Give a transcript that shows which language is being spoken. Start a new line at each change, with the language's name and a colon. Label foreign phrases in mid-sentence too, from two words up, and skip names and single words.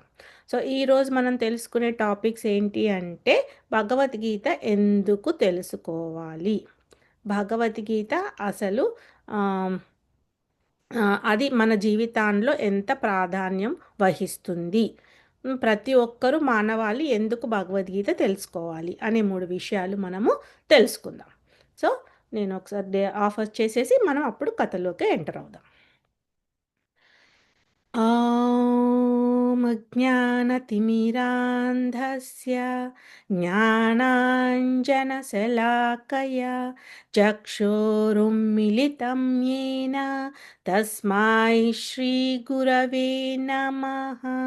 Telugu: సో ఈరోజు మనం తెలుసుకునే టాపిక్స్ ఏంటి అంటే భగవద్గీత ఎందుకు తెలుసుకోవాలి, భగవద్గీత అసలు అది మన జీవితాల్లో ఎంత ప్రాధాన్యం వహిస్తుంది, ప్రతి ఒక్కరూ మానవాళి ఎందుకు భగవద్గీత తెలుసుకోవాలి అనే 3 విషయాలు మనము తెలుసుకుందాం. సో నేను ఒకసారి ఆఫర్ చేసేసి మనం అప్పుడు కథలోకి ఎంటర్ అవుదాం.
Sanskrit: ॐ ज्ञानतिमिरान्धस्य ज्ञानाञ्जनशलाकया चक्षुरुन्मिलितं येन तस्मै श्रीगुरवे नमः।